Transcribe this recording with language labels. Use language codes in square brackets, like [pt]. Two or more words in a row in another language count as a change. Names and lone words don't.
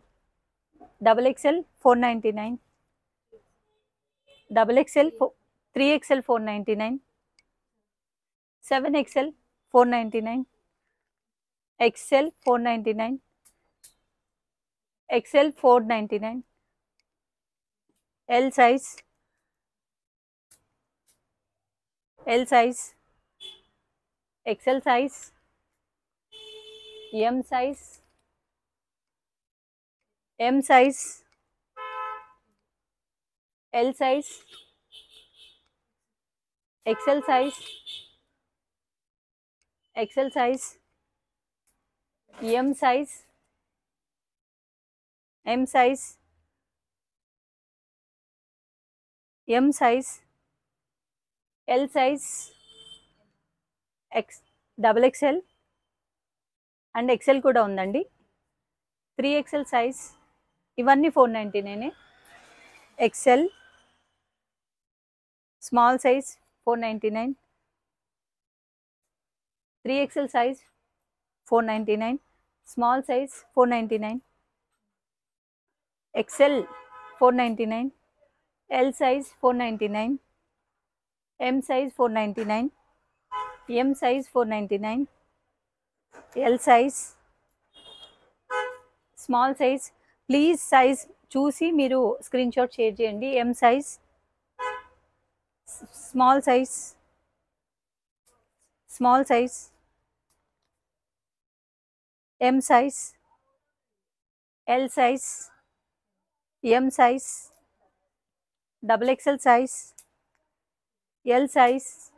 [en] XXL 499. XXL 3XL 499. 7XL 499. XL 499. XL 499. L size, L size, XL size, M size, M size, L size, XL size, XL size, M size, M size, M size, L size, XXL and XL [te] కూడా ఉందండి. [en] 3XL size [te] ఇవన్నీ 499. [en] XL small size 499. 3XL size 499. Small size 499. XL 499. L size 499. M size 499. M size 499. L size, small size. please size [te] చూసి మీరు [en] screen shot share [te] చేయండి. [en] M size, small size, small size, M size, L size, M size, double XL size, L size,